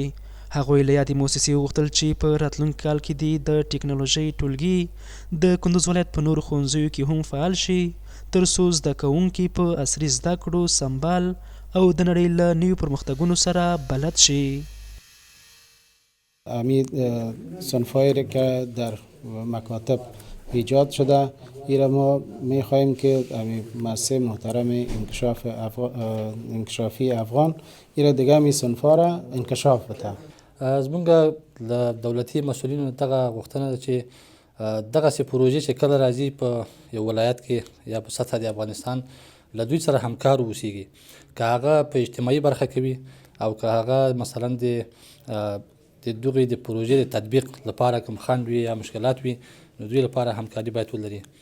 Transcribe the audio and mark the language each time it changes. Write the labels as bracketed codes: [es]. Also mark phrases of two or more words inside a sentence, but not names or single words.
[ps] هغوی له یادې موسسې وغوښتل چې په راتلونکي کال کې د ټکنالوژۍ ټولګي د کندوز ولایت په نورو ښوونځیو کې هم فعال شي تر څو زده کوونکي په عصري زده کړو سمبال او د نړۍ له نویو پرمختګونو سره بلد شي. [fa] امید صنفایی که در مکاتب ایجاد شده ایرا ما میخواهیم که مؤسسه محترم انکشافی افغان ایرا دیگه می صنفا را انکشاف بده. [ps] زمونږ له دولتي مسؤلینو دغه غوښتنه ده چې دغه سي پروژې چې کله راځي په یو ولایت کې یا په سطح د افغانستان له دوی سره همکار اوسیږي، که هغه په اجتماعي برخه کوي او که هغه مثلا د دغې د پروژې د تطبیق لپاره کوم خنډ وي یا مشکلات وي نو دوی لپاره همکاري باید ولري.